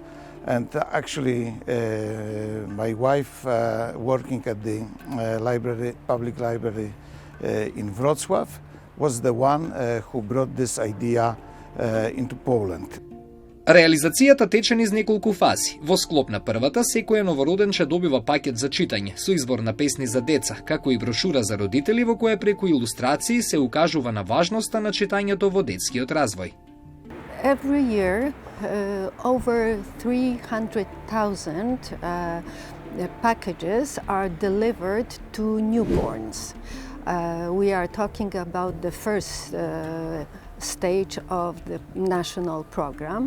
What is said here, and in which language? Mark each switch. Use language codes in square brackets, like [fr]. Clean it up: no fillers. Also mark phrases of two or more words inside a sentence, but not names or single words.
[en] And actually, my wife, working at the public library in Wrocław, was the one who brought this idea into Poland. [mk] Реализацијата тече низ неколку фази. Во склоп на првата, секој новороденче добива пакет за читање, со избор на песни за деца, како и брошура за родители во која преку илустрации се укажува на важноста на читањето во детскиот развој. [en] Every year, over 300,000 packages are delivered to newborns. We are talking about the first stage of the national program.